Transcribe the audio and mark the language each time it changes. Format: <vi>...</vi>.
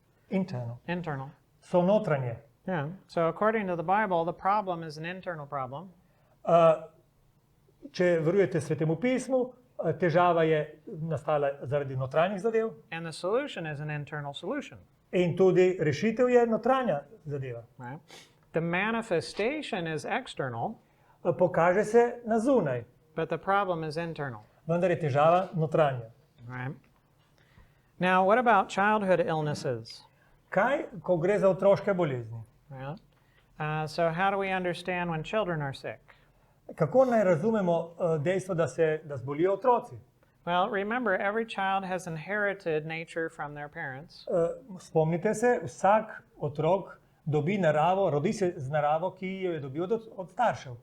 <sl>Interno.</sl> <en>Internal.</en> <sl>So notranje.</sl> <en>Yeah. So according to the Bible, the problem is an internal problem.</en> <sl>Če verujete Svetemu pismu, težava je nastala zaradi notranjih zadev</sl> <en>And the solution is an internal solution.</en> <sl>in tudi rešitev je notranja zadeva.</sl> <en>Right? The manifestation is external,</en> <sl>Pokaže se na zunaj,</sl> <en>but the problem is internal.</en> <sl>vendar je težava notranja.</sl> <en>Right? Now, what about childhood illnesses?</en> <sl>Kaj, ko gre za otroške bolezni?</sl> <en>Yeah. So how do we understand when children are sick?</en> <sl>Kako naj razumemo dejstvo, da zbolijo otroci?</sl> <en>Well, remember, every child has inherited nature from their parents.</en> <sl>Spomnite se, vsak otrok dobi naravo, rodi se z naravo, ki jo je dobil od staršev.</sl>